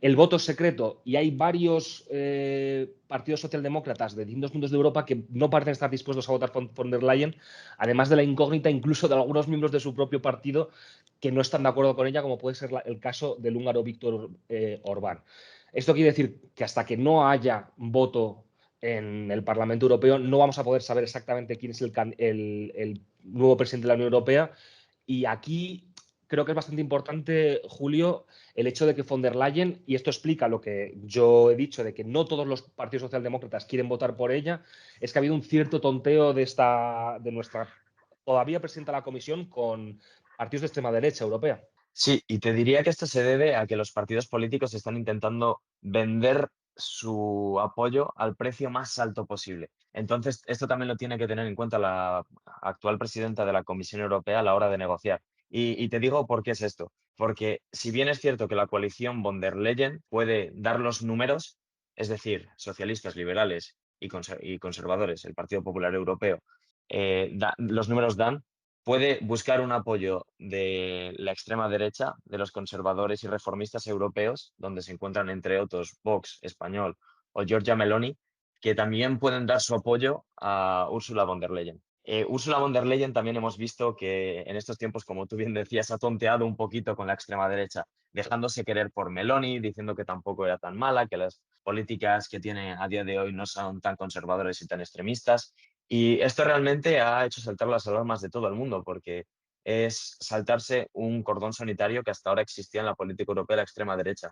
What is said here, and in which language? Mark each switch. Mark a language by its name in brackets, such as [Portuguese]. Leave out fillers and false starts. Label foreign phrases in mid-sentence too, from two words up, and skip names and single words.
[Spanish] el voto es secreto y hay varios partidos socialdemócratas de distintos puntos de Europa que no parecen estar dispuestos a votar por von der Leyen, además de la incógnita incluso de algunos miembros de su propio partido que no están de acuerdo con ella, como puede ser el caso del húngaro Víctor Orbán. Esto quiere decir que hasta que no haya voto en el Parlamento Europeo no vamos a poder saber exactamente quién es el nuevo presidente de la Unión Europea. Y aquí creo que es bastante importante, Julio, el hecho de que von der Leyen, y esto explica lo que yo he dicho, de que no todos los partidos socialdemócratas quieren votar por ella, es que ha habido un cierto tonteo de nuestra todavía presidenta de la Comisión con partidos de extrema derecha europea. Sí, y te diría que esto se debe a que los partidos políticos están intentando vender su apoyo al precio más alto posible. Entonces, esto también lo tiene que tener en cuenta la actual presidenta de la Comisión Europea a la hora de negociar. Y te digo por qué es esto. Porque si bien es cierto que la coalición von der Leyen puede dar los números, es decir, socialistas, liberales y conservadores, el Partido Popular Europeo, los números dan, puede buscar un apoyo de la extrema derecha, de los conservadores y reformistas europeos, donde se encuentran entre otros Vox español o Giorgia Meloni, que también pueden dar su apoyo a Ursula von der Leyen. Ursula von der Leyen también hemos visto que en estos tiempos, como tú bien decías, ha tonteado un poquito con la extrema derecha, dejándose querer por Meloni, diciendo que tampoco era tan mala, que las políticas que tiene a día de hoy no son tan conservadores y tan extremistas. Y esto realmente ha hecho saltar las alarmas de todo el mundo, porque es saltarse un cordón sanitario que hasta ahora existía en la política europea, la extrema derecha.